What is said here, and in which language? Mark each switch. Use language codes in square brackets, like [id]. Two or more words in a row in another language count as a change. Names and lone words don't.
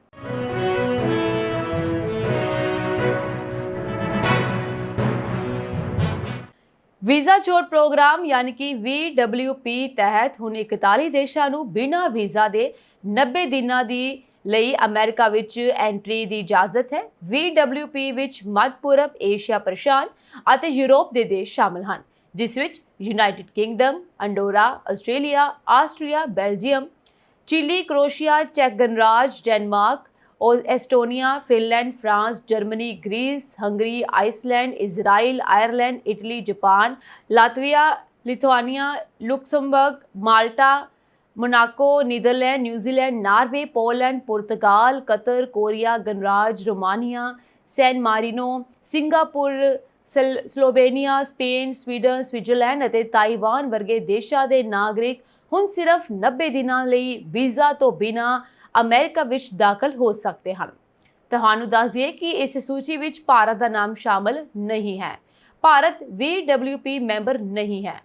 [pa] ਵੀਜ਼ਾ ਚੋਰ ਪ੍ਰੋਗਰਾਮ ਯਾਨੀ ਕਿ VWP ਤਹਿਤ ਹੁਣ 41 ਦੇਸ਼ਾਂ ਨੂੰ ਬਿਨਾਂ ਵੀਜ਼ਾ ਦੇ 90 ਦਿਨਾਂ ਦੀ ਲਈ ਅਮਰੀਕਾ ਵਿੱਚ ਐਂਟਰੀ ਦੀ ਇਜਾਜ਼ਤ ਹੈ। VWP ਵਿੱਚ ਮੱਧ ਪੂਰਬ, ਏਸ਼ੀਆ ਪ੍ਰਸ਼ਾਂਤ ਅਤੇ ਯੂਰਪ ਦੇ ਦੇਸ਼ ਸ਼ਾਮਲ ਹਨ, ਜਿਸ ਵਿੱਚ ਯੂਨਾਈਟਿਡ ਕਿੰਗਡਮ, ਅੰਡੋਰਾ, ਆਸਟ੍ਰੇਲੀਆ, ਆਸਟਰੀਆ, ਬੈਲਜੀਅਮ, ਚਿਲੀ, ਕਰੋਸ਼ੀਆ, ਚੈਕ ਗਣਰਾਜ, ਡੈਨਮਾਰਕ, एस्टोनिया, फिनलैंड, फ्रांस, जर्मनी, ग्रीस, हंगरी, आइसलैंड, इजराइल, आयरलैंड, इटली, जापान, लातविया, लिथुआनिया, लुक्समबर्ग, माल्टा, मोनाको, नीदरलैंड, न्यूजीलैंड, नार्वे, पोलैंड, पुर्तगाल, कतर, कोरिया गणराज, रोमानिया, सैन मारिनो, सिंगापुर, स्लोवेनिया, स्पेन, स्वीडन, स्विट्जरलैंड ਅਤੇ ਤਾਈਵਾਨ ਵਰਗੇ ਦੇਸ਼ਾਂ ਦੇ ਨਾਗਰਿਕ ਹੁਣ ਸਿਰਫ 90 ਦਿਨਾਂ ਲਈ ਵੀਜ਼ਾ ਤੋਂ ਬਿਨਾਂ ਅਮਰੀਕਾ ਵਿੱਚ ਦਾਖਲ ਹੋ ਸਕਦੇ ਹਨ। ਤੁਹਾਨੂੰ ਦੱਸ ਦਈਏ ਕਿ ਇਸ ਸੂਚੀ ਵਿੱਚ ਭਾਰਤ ਦਾ ਨਾਮ ਸ਼ਾਮਲ ਨਹੀਂ ਹੈ। ਭਾਰਤ VWP ਮੈਂਬਰ ਨਹੀਂ ਹੈ।